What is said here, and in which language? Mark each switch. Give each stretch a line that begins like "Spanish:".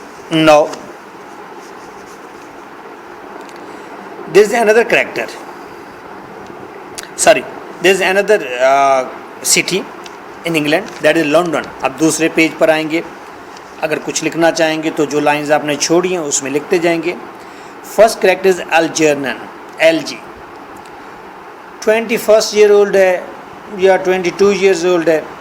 English: Now, there is another character. Sorry, there is another city in England, that is London.
Urdu: اب دوسرے page پر آئیں گے. اگر کچھ لکھنا چاہیں گے تو جو لائنز آپ نے چھوڑی ہیں اس میں لکھتے جائیں گے.
English: First character is Algernon, LG. 21 year old
Urdu: ہے یا
English: 22 years old ہے.